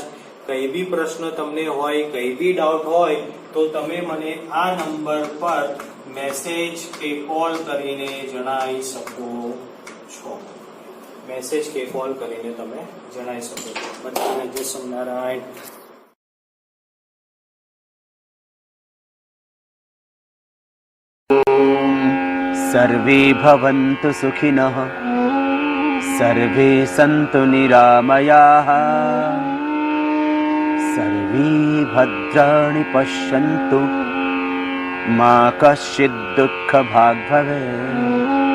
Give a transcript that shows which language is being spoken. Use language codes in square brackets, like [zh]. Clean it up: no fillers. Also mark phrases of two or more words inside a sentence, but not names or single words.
[gu] કઈ બી પ્રશ્ન તમને હોય, કઈ બી ડાઉટ હોય તો તમે મને આ નંબર પર મેસેજ કે કોલ કરીને જણાવી શકો છો. મેસેજ કે કોલ કરીને તમે જણાવી શકો છો. બધાને જય સ્વામિનારાયણ. [sa] सर्वे भवन्तु सुखिनः, सर्वे सन्तु निरामयाः, सर्वे भद्राणि पश्यन्तु, मा कश्चित् दुःखभाग् भवेत्.